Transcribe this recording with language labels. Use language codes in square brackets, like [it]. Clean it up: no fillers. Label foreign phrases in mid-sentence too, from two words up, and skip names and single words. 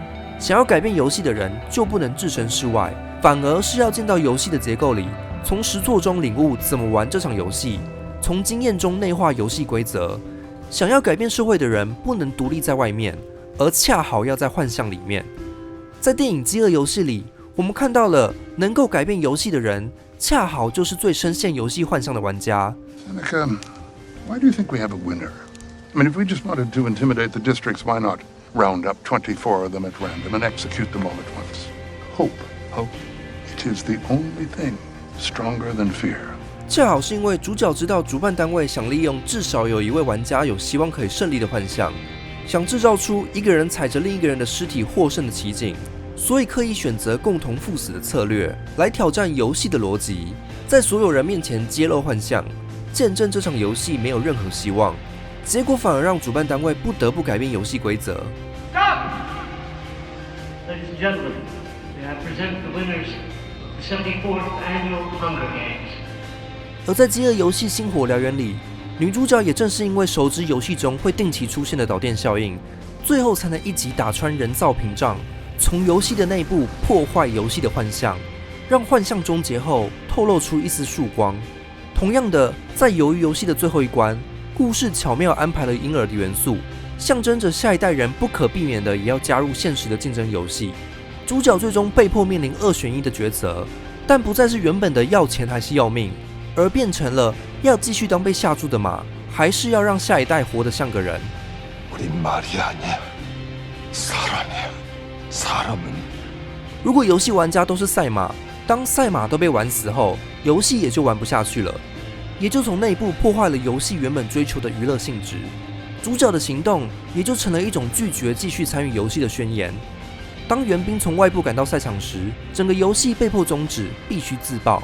[zh] 想要改变游戏的人，就不能置身事外，反而是要进到游戏的结构里，从实作中领悟怎么玩这场游戏，从经验中内化游戏规则。想要改变社会的人，不能独立在外面，而恰好要在幻象里面。在电影《饥饿游戏》里，我们看到了能够改变游戏的人，恰好就是最深陷游戏幻象的玩家。 [en] Seneca, why do you think we have a winner? I mean, if we just wanted to intimidate the districts, why not round up 24 of them at random and execute them all at once? Hope. Hope. It is the only thing stronger than fear. [zh] 恰好是因为主角知道主办单位想利用至少有一位玩家有希望可以胜利的幻象，想制造出一个人踩着另一个人的尸体获胜的奇景，所以刻意选择共同赴死的策略来挑战游戏的逻辑，在所有人面前揭露幻象，见证这场游戏没有任何希望，结果反而让主办单位不得不改变游戏规则。 [en] Stop! Ladies and gentlemen, may I present the winners of the 74th Annual Hunger Games. [zh] 而在《饥饿游戏：星火燎原》里，女主角也正是因为熟知游戏中会定期出现的导电效应，最后才能一击打穿人造屏障，从游戏的内部破坏游戏的幻象，让幻象终结后透露出一丝曙光。同样的，在鱿鱼游戏的最后一关，故事巧妙安排了婴儿的元素，象征着下一代人不可避免的也要加入现实的竞争游戏。主角最终被迫面临2选1的抉择，但不再是原本的要钱还是要命，而变成了要继续当被下注的马，还是要让下一代活得像个人。 [ko] 우린 말이 아니야. 사람이야. 사람은. [zh] 如果游戏玩家都是赛马，当赛马都被玩死后，游戏也就玩不下去了，也就从内部破坏了游戏原本追求的娱乐性质。主角的行动也就成了一种拒绝继续参与游戏的宣言。当援兵从外部赶到赛场时，整个游戏被迫终止，必须自爆。